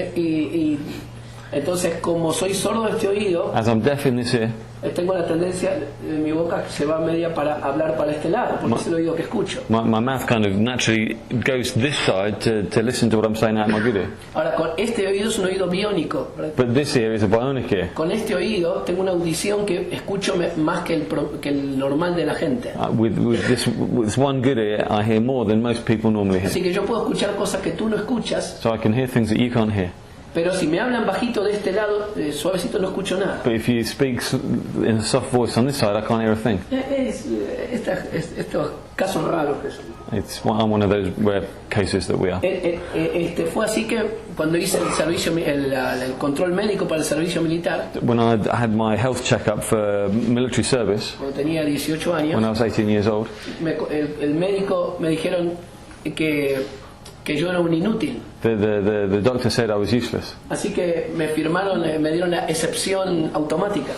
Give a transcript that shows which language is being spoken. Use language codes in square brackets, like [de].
[es] Y entonces, como soy sordo de este oído, [en] As I'm deaf in this ear, [es] tengo la tendencia de mi boca que se va media para hablar para este lado, porque es el oído que escucho. [en] my mouth kind of naturally goes this side to listen to what I'm saying out of my good ear. [es] Ahora, con este oído es un oído biónico. [en] But this ear is a bionic ear. [es] Con este oído tengo una audición que escucho más que el normal de la gente. [en] With this one good ear, I hear more than most people normally [es] Así [en] hear. [es] que yo puedo escuchar cosas que tú no escuchas, [en] So I can hear things that you can't hear. [es] pero si me hablan bajito de este lado, suavecito, no escucho nada. [en] But if you speak in a soft voice on this side, I can't hear a thing. [es] Estos casos raros que son. [en] I'm one of those rare cases that we are. [es] Fue así que cuando hice el servicio, el control médico para el servicio militar, [en] When I had my health checkup for military service, [es] cuando tenía 18 [en] when I [es] años, [en] was 18 years old, [es] el médico me dijeron que yo era un inútil. [en] the doctor said I was useless. [es] Así que me dieron la excepción automática.